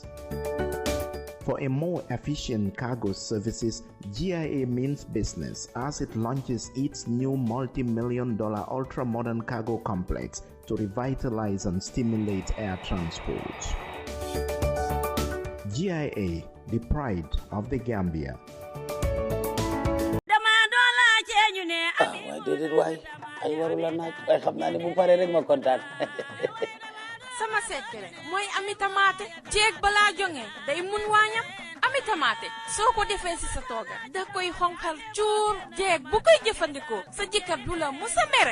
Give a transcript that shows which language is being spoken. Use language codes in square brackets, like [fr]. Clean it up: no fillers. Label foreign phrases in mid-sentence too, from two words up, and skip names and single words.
[en] For a more efficient cargo services, GIA means business as it launches its new multi-million-dollar ultra-modern cargo complex to revitalize and stimulate air transport. GIA, the pride of the Gambia. Why did it? Why? [wo] ay waru la naaj waaye xam naa ne bu paree rek ma kontaan. sama secret mooy ami tamaate jeeg balaa jonge day mun waañam ami tamaate soo ko defee si sa tooga da koy xonqal cuur jeeg bu koy jëfandikoo sa jëkkër du la musa mere.